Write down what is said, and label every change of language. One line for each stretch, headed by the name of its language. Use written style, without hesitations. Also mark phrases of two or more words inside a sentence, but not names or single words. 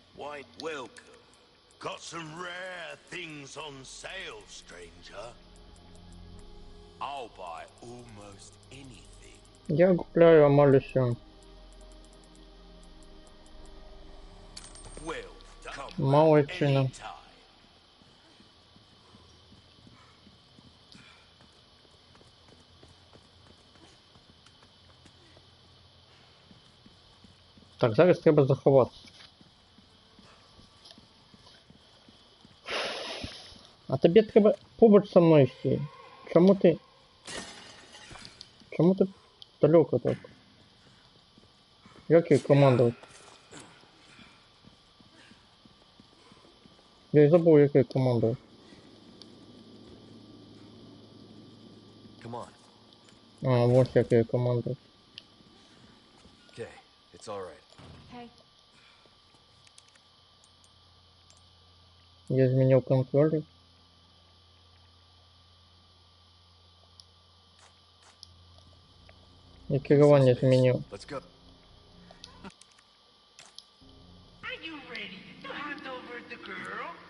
English: find welcome. Got some rare things on sale, stranger. I'll buy almost anything.
Ukrainian: Я купляю Амалисион.
English: Well, come
Ukrainian: Молодчина.
English: anytime.
Ukrainian: Так, зараз треба заховатися. А тобі треба побач со мною йти. Чому ти далеко так? Як їй командувати? Я й забув, як їй командувати.
English: Come on.
Ukrainian: А, ось як їй командувати.
English: Okay, it's all right. Hey,
Ukrainian: Я змінив контроль. І керування змінив.
English: Let's go. Are you ready to hand over the girl?